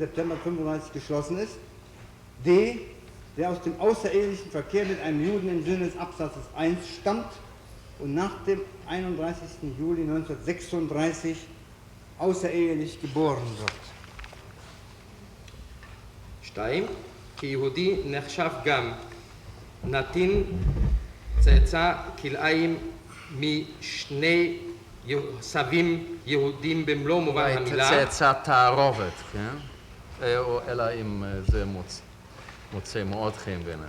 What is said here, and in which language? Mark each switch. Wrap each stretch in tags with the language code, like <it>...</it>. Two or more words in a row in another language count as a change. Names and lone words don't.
<de>September 1935 geschlossen ist. D, der aus dem außerehelichen Verkehr mit einem Juden im Sinne des Absatzes 1 stammt und nach dem 31. Juli 1936 außerehelich geboren wird. 2.</de> <he>כיהודי נחשב גם נתין צאצא כלאיים משני סבים יהודים במלוא מובן המילה. צאצא תערובת, כן? אלא אם זה מוצא מאוד חן בעיניך.</he>